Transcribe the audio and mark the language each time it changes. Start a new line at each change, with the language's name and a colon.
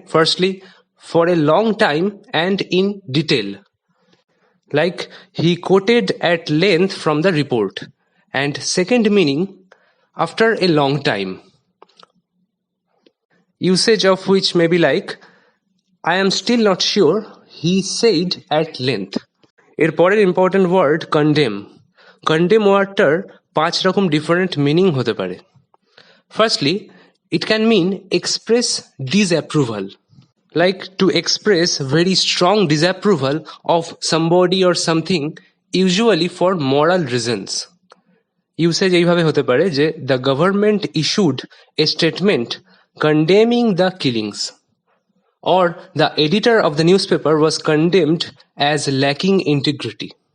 English: Firstly, for a long time and in detail, like he quoted at length from the report. And second meaning, after a long time, usage of which may be like I am still not sure, he said at length.
Bangla: এরপরের important word, condemn. Condemn ওয়ার্ডটার 5 রকম different meaning হতে পারে।
English: Firstly, it can mean express disapproval, like to express very strong disapproval of somebody or something, usually for moral reasons. Usage
Bangla: এইভাবে হতে পারে যে
English: the government issued a statement condemning the killings, or the editor of the newspaper was condemned as lacking integrity.